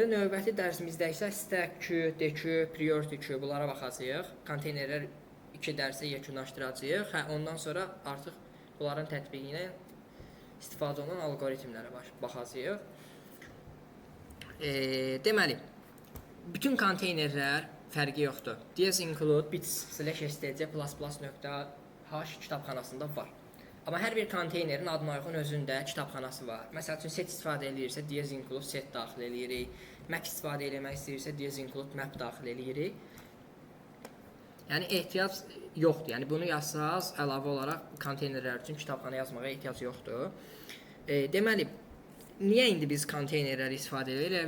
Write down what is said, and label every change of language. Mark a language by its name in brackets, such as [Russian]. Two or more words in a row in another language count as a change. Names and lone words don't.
[Azerbaijani] Növbəti dərsimizdə isə [English] stack queue, dequeue, priority queue [Azerbaijani] bunlara baxacağıq. Konteynerlər 2 dərsə yekunlaşdıracağıq. Ondan sonra artıq bunların tətbiqinə istifadə olunan alqoritmlərə baxacağıq. Deməli, bütün konteynerlər fərqi yoxdur. DS include bits/stc++.h kitabxanasında var. Amma hər bir konteynerin adına uyğun özündə kitabxanası var. Məsəl üçün set istifadə edirsə DS include set daxil edirik. Map istifadə etmək istəyirsə DS include map daxil edirik. Yəni ehtiyac yoxdur. Yəni bunu yazsaz əlavə olaraq konteynerlər üçün kitabxana yazmağa ehtiyac yoxdur. Deməli, niyə indi biz konteynerləri istifadə edirik?